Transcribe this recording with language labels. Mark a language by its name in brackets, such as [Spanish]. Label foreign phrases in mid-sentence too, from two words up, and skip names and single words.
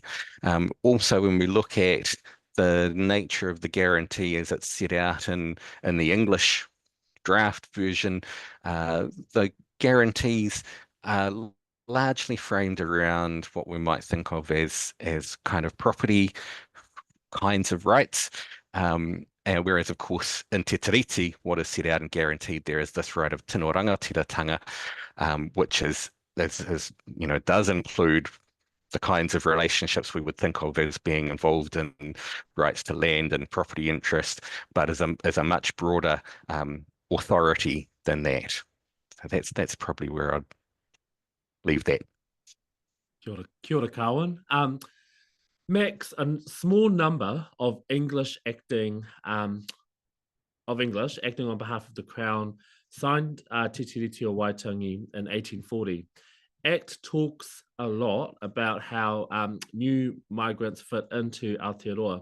[English] Also, when we look at the nature of the guarantee as it's set out in the English draft version, the guarantees are largely framed around what we might think of as kind of property kinds of rights. And whereas, of course, in Te Tiriti, what is set out and guaranteed there is this right of [Māori] tino rangatiratanga, [English] which does include the kinds of relationships we would think of as being involved in rights to land and property interest, but as a much broader authority than that. So that's probably where I'd leave that. [Māori] Kia ora, Carwyn. [English] Max, a small number of English acting on behalf of the Crown signed Te Tiriti o Waitangi in 1840. Act talks a lot about how new migrants fit into Aotearoa.